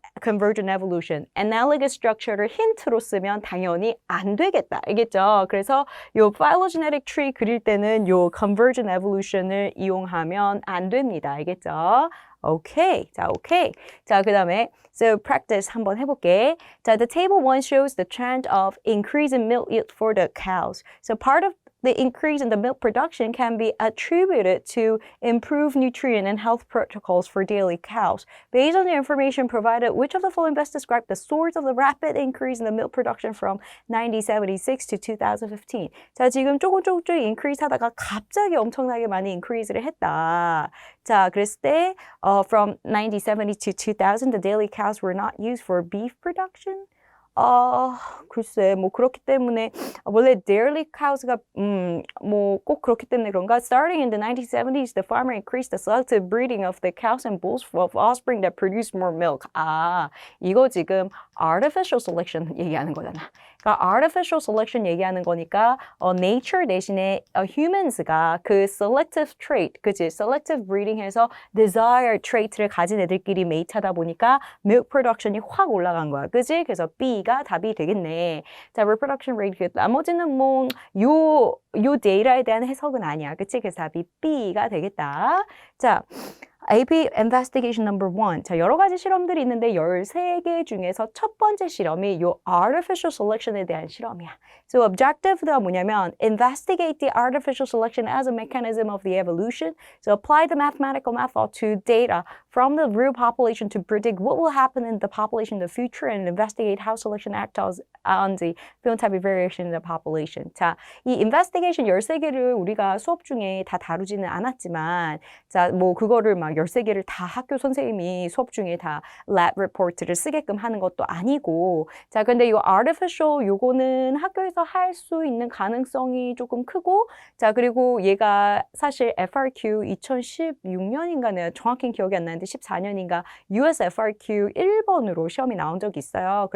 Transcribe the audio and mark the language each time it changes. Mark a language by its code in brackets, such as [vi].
[ko] convergent evolution, analogous structure를 힌트로 쓰면 당연히 안 되겠다. 알겠죠? 그래서 요 phylogenetic tree 그릴 때는 요 convergent evolution을 이용하면 안 됩니다. 알겠죠? 오케이. 자, 오케이. 자, 그 다음에 [en] so practice [ko] 한번 해볼게. [en] 자, the table 1 shows the trend of increase in milk yield for the cows. So part of the increase in the milk production can be attributed to improved nutrient and health protocols for daily cows. Based on the information provided, which of the following best describe the source of the rapid increase in the milk production from 1976 to 2015? [ko] 자, 지금 조금 increase 하다가 갑자기 엄청나게 많이 increase를 했다. [en] 자, [ko] 그랬을 때 [en] from 1970 to 2000, the daily cows were not used for beef production. [ko] 글쎄, 뭐 그렇기 때문에 원래 dairy cows가 뭐 꼭 그렇기 때문에 그런가? [en] Starting in the 1970s, the farmer increased the selective breeding of the cows and bulls of offspring that produce more milk. [ko] 이거 지금 artificial selection 얘기하는 거잖아. 그러니까 artificial selection 얘기하는 거니까 nature 대신에 humans가 그 selective trait, 그치? selective breeding 해서 desired trait를 가진 애들끼리 mate하다 보니까 milk production이 확 올라간 거야. 그치? 그래서 B가 답이 되겠네. [en] 자, reproduction rate. [ko] 나머지는 뭐 요 데이터에 대한 해석은 아니야. 그치? 그래서 답이 B가 되겠다. [en] 자, AP investigation number 1. [ko] 자, 여러 가지 실험들이 있는데 13개 중에서 첫 번째 실험이 요 artificial selection에 대한 실험이야. [en] So objective가 [ko] 뭐냐면 [en] investigate the artificial selection as a mechanism of the evolution. So apply the mathematical method to data from the real population to predict what will happen in the population in the future and investigate how selection acts on the phenotypic variation in the population. [ko] 자, 이 investigation 13개를 우리가 수업 중에 다 다루지는 않았지만 자, 뭐 그거를 막 13개를 다 학교 선생님이 수업 중에 다 lab report를 쓰게끔 하는 것도 아니고 자, 근데 이 artificial 요거는 학교에서 할 수 있는 가능성이 조금 크고 자, 그리고 얘가 사실 FRQ 2016년인가 내가 정확히 기억이 안 나는데 14년인가 US FRQ 1번으로 시험이 나온 적이 있어요.